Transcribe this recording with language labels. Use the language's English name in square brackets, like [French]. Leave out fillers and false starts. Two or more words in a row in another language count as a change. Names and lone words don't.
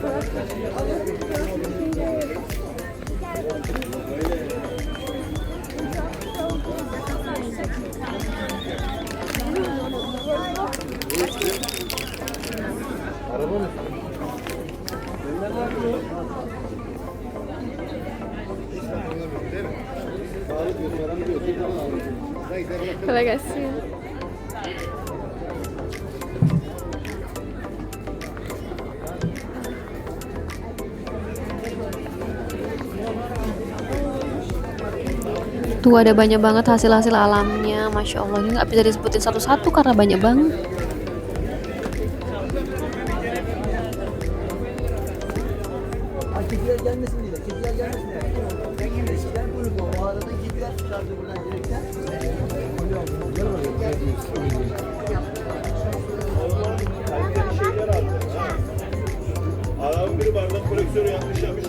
[Turkish] Araba mı? Kolay gelsin. [Indonesian] Tuh ada banyak banget hasil-hasil alamnya, [Arabic] ما شاء الله. [Indonesian] Ini nggak bisa disebutin satu-satu karena banyak banget. [Turkish] Kediler gelmesin diye. Kediler gelmesin diye. Eskiden bunu o arada kediler çıkardı buradan direkten. Adamın biri bardak koleksiyonu yanlış yapmış.